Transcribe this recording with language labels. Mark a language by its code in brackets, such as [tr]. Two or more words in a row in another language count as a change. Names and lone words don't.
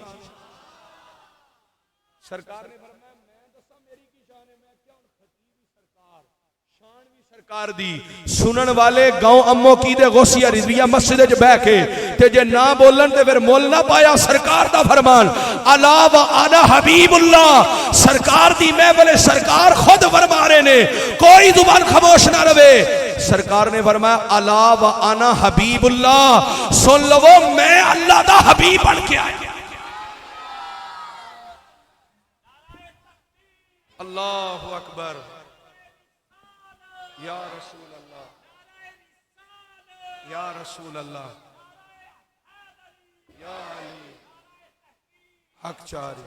[pa] سرکار نے سرکار دی سنن والے گاؤں امو کی دے غوثیہ رضویہ مسجد چ بہہ کے تے جے نا بولن تے پھر مول نا پایا. سرکار دا فرمان [ar] ألا وأنا حبيب الله. [pa] سرکار دی محفل سرکار خود فرما رہے نے، کوئی زبان خاموش نا رہے. سرکار نے فرمایا [ar] ألا وأنا حبيب الله, [pa] سن لو میں اللہ دا حبیب بن کے آیا. [ar] الله أكبر. يا رسول الله، يا رسول الله، يا علي حق چاری.